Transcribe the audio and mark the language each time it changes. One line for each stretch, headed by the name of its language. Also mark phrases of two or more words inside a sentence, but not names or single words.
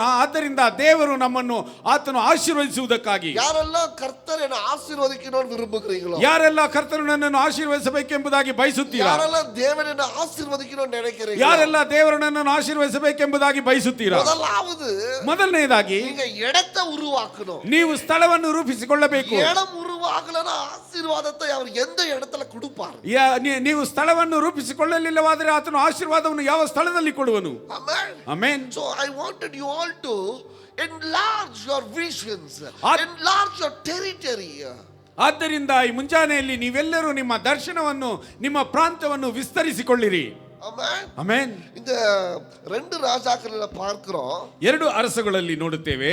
Kannada: ಆದ್ದರಿಂದ ದೇವರು ನಮ್ಮನ್ನು ಆತನು ಆಶೀರ್ವದಿಸುವುದಕ್ಕಾಗಿ.
Tamil: யாரெல்லாம் கர்த்தர் என்னை ஆசீர்வதிக்கணும்னு விரும்புகிறீங்களோ,
Kannada: ಯಾರೆಲ್ಲ ಕರ್ತನು ನನ್ನನ್ನು ಆಶೀರ್ವದಿಸಬೇಕೆಂಬುದಾಗಿ ಬಯಸುತ್ತೀರಾ?
Tamil: யாரெல்லாம் தேவன் என்னை ஆசீர்வதிக்கணும்னு நினைக்கிறீங்களோ,
Kannada: ಯಾರೆಲ್ಲ ದೇವರು ನನ್ನನ್ನು ಆಶೀರ್ವದಿಸಬೇಕೆಂಬುದಾಗಿ ಬಯಸುತ್ತೀರಾ? ಮೊದಲನೇದಾಗಿ
Tamil: நீங்க இடத்தை உருவாக்கணும்.
Kannada: ನೀವು ಸ್ಥಳವನ್ನು ರೂಪಿಸಿಕೊಳ್ಳಬೇಕು.
Tamil: இடம் உருவாகலனா ஆசீர்வாதத்தை அவர் எந்த இடத்துல கொடுப்பார்?
Kannada: ನೀವು ಸ್ಥಳವನ್ನು ರೂಪಿಸಿಕೊಳ್ಳಲಿಲ್ಲವಾದರೆ ಆತನು ಆಶೀರ್ವಾದವನ್ನು ಯಾವ ಸ್ಥಳದಲ್ಲಿ ಕೊಡುವನು?
English: Amen. Amen. So I wanted you all to enlarge your visions, enlarge your territory.
Kannada: ಆದ್ದರಿಂದ ಈ ಮುಂಜಾನೆಯಲ್ಲಿ ನೀವೆಲ್ಲರೂ ನಿಮ್ಮ ದರ್ಶನವನ್ನು, ನಿಮ್ಮ ಪ್ರಾಂತ್ಯವನ್ನು ವಿಸ್ತರಿಸಿಕೊಳ್ಳಿರಿ.
English: Amen. Amen.
Tamil: இந்த ரெண்டு ராஜாக்கள பார்க்கிறோம்.
Kannada: ಎರಡು ಅರಸುಗಳಲ್ಲಿ ನೋಡುತ್ತೇವೆ.